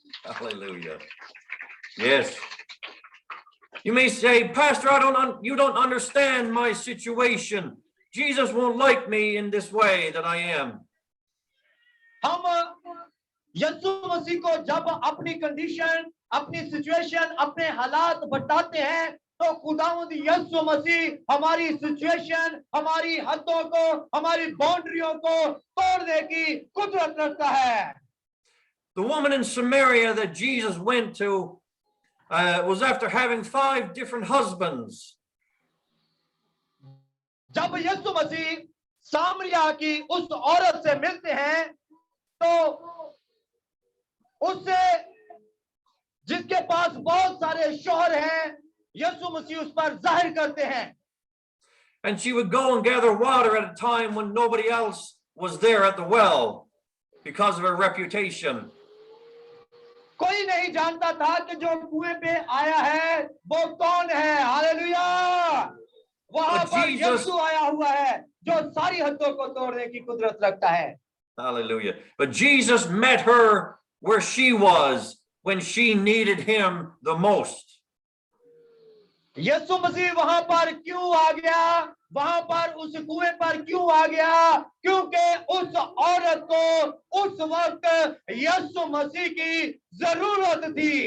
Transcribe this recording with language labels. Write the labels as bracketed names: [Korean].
[English] Hallelujah. Yes. You may say, Pastor, you don't understand my situation. Jesus won't like me in this way that I am. [Hindi] हम यीशु मसीह को जब अपनी condition, अपनी situation, अपने हालात बताते हैं, तो खुदावंद यीशु मसीह हमारी सिचुएशन, हमारी हदों को, हमारी बाउंड्रियों को तोड़ने की कुदरत रखता है। [English] The woman in Samaria that Jesus went to was after having 5 different husbands. [Hindi] जब यीशु मसीह सामरिया की उस औरत से मिलते हैं, तो उससे जिसके पास बहुत सारे शौहर हैं, यीशु मसीह उस पर जाहिर करते हैं। [English] And she would go and gather water at a time when nobody else was there at the well because of her reputation. [Hindi] कोई नहीं जानता था कि जो कुएं पे आया है वो कौन है। हालेलुया, वहां पर यीशु आया हुआ है जो सारी हदों को तोड़ने की कुदरत रखता है। [English] Hallelujah. But Jesus met her where she was when she needed him the most. [Hindi] यीशु मसीह वहां पर क्यों आ गया, वहां पर उस कुएं पर क्यों आ गया? क्योंकि उस औरत को उस वक्त यीशु मसीह की जरूरत थी।